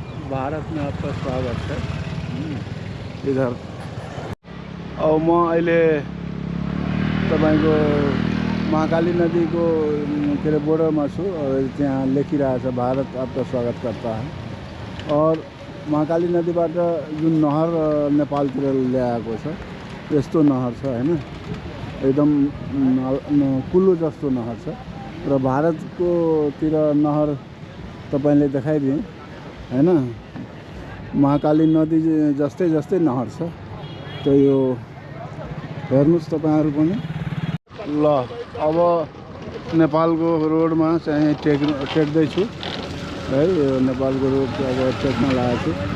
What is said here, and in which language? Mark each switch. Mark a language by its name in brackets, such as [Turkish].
[Hindi] भारत में आपका स्वागत है। [Nepali] इधर और म अहिले तपाईको महाकाली नदी को के अरे बोर्डरमा छु। और त्यहाँ लेखिरहेछ [Hindi] भारत आपका स्वागत करता है। [Nepali] और महाकाली नदीबाट जुन नहर नेपालतिर ल्याएको छ, यस्तो नहर छ हैन, एकदम कुलो जस्तो नहर छ। र भारतको तिर नहर तपाईले देखाइदिए हैन, महाकाली नदी जस्तै नहर छ। तो यो हेर्नुस् तपाईहरु पनि। ल अब नेपालको रोडमा चाहिँ टेक्दैछु है। यो नेपालको रोड अब टेक्न लागेको छु।